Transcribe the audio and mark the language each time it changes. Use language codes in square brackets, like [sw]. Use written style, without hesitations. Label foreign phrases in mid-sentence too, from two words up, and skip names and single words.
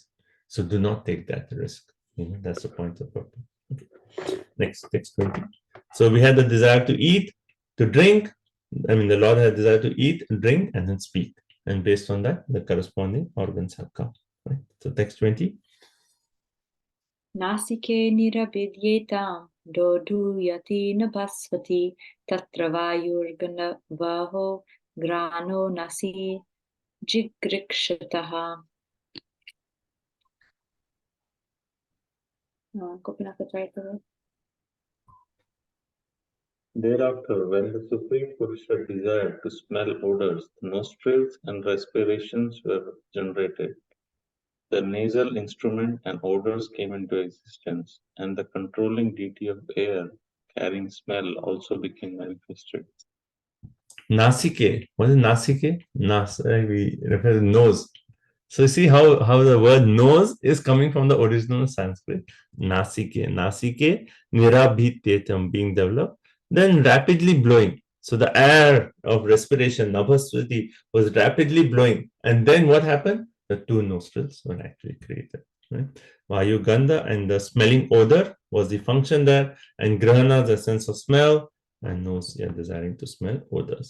[en] So do not take that risk. That's the point of purpose. Okay. Next, text 20. So we had the desire to eat, to drink. The Lord had desire to eat, drink, and then speak. And based on that, the corresponding organs have come. Right? So text 20. [sa] Nasike nirabidyetam dodu yati nabhasvati tatra vayurgana vaho grano nasi jigrikshataha. [en] Gopinath, right there. Thereafter, when the Supreme Purusha desired to smell odors, the nostrils and respirations were generated. The nasal instrument and odors came into existence, and the controlling deity of air, carrying smell, also became manifested. Nasike. What is Nasike? We refer to nose. So you see how the word nose is coming from the original Sanskrit. [sa] Nasike. Nasike, nirabhityetam, [en] being developed. Then rapidly blowing. So the air of respiration, Nabhasvati, was rapidly blowing. And then what happened? The two nostrils were actually created. Right? Vayu Gandha, and the smelling odor was the function there, and Grahana, the sense of smell, and nose, yeah, desiring to smell odors.